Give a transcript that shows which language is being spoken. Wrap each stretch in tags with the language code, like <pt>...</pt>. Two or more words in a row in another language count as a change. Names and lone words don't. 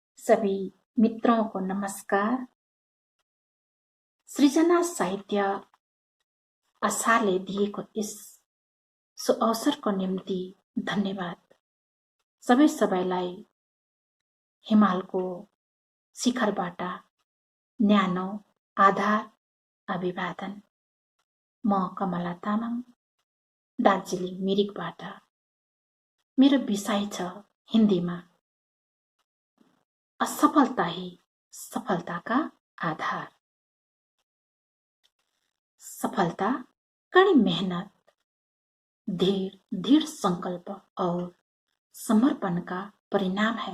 <hi>सभी मित्रों को नमस्कार।</hi> <ne>सृजना साहित्य आशाले दिएको यस अवसरको निम्ति धन्यवाद। सबैलाई हिमालको शिखरबाट न्यानो आधार अभिवादन। म कमला तामाङ दार्जिलिङ मिरिकबाट। मेरो विषय छ हिन्दीमा</ne> <hi>असफलता ही सफलता का आधार। सफलता कड़ी मेहनत, दृढ़ संकल्प और समर्पण का परिणाम है।</hi>